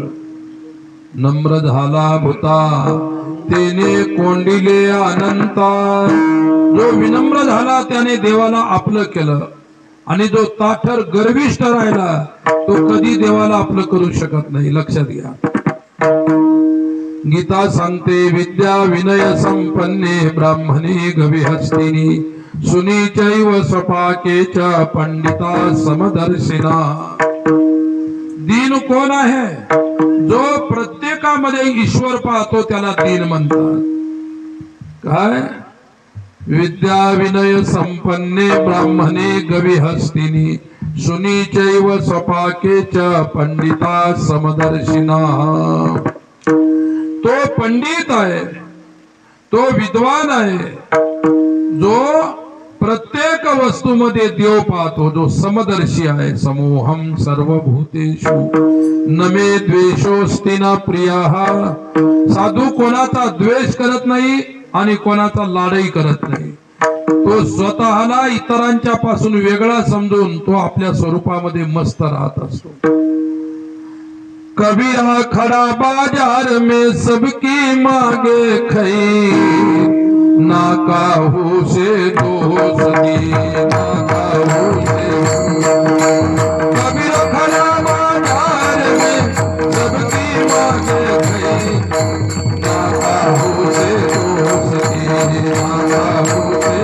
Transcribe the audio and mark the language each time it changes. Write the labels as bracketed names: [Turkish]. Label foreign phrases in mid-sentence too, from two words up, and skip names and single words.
[Marathi] नम्र झाला भूता तेने कोंडिले अनंता. जो विनम्र झाला त्याने देवाला आपलं केलं, आणि जो ताठर गर्विष्ठ राहिला तो कधी देवाला आपलं करू शकत नाही. लक्षात घ्या. गीता सांगते [Sanskrit] विद्या विनय संपन्ने ब्राह्मणे गविहस्तिनी सुनीचैव स्वपाकेच पंडिता समदर्शिना. [Marathi] दीन कोण आहे, जो प्रत्येकामध्ये ईश्वर पाहतो त्याला दीन म्हणतात. काय, [Sanskrit] विद्या विनय संपन्ने ब्राह्मणे गविहस्तिनी सुनीचैव स्वपाकेच पंडिता समदर्शिना. [Marathi] तो पंडित आहे, तो विद्वान आहे, जो प्रत्येक वस्तूमध्ये देव पाहतो, जो समदर्शी आहे. [Sanskrit] समोहम सर्वभूतेषु न मे द्वेषोस्ति न प्रियः. [Marathi] साधू कोणाचा द्वेष करत नाही आणि कोणाचा लाडही करत नाही. तो स्वतःला इतरांच्या पासून वेगळा समजून तो आपल्या स्वरूपामध्ये मस्त राहत असतो. [Hindi] कबीरा खड़ा बाजार में सबकी मांगे खई, ना काहू से दोस्ती ना काहू से. कबीरा खड़ा बाजार में सबकी मांगे खई, ना काहू से दोस्ती ना काहू से.